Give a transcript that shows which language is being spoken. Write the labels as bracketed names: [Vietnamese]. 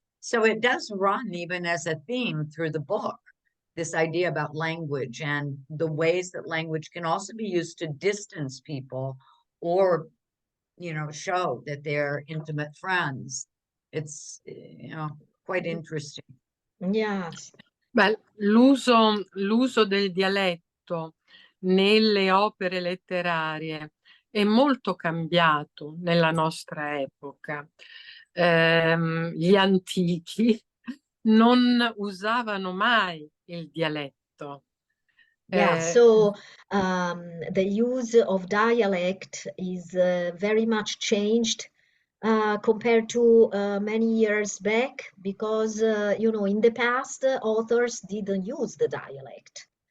[English] So it does run even as a theme through the book, this idea about language and the ways that language can also be used to distance people or, you know, show that they're intimate friends. It's, you know, quite interesting. Yes. [Italian] Beh, l'uso del dialetto nelle opere letterarie è molto cambiato nella nostra epoca. Gli antichi non usavano mai il dialetto. [English] Yeah, so the use of dialect is very much changed compared to many years back, because, you know, in the past, authors didn't use the dialect.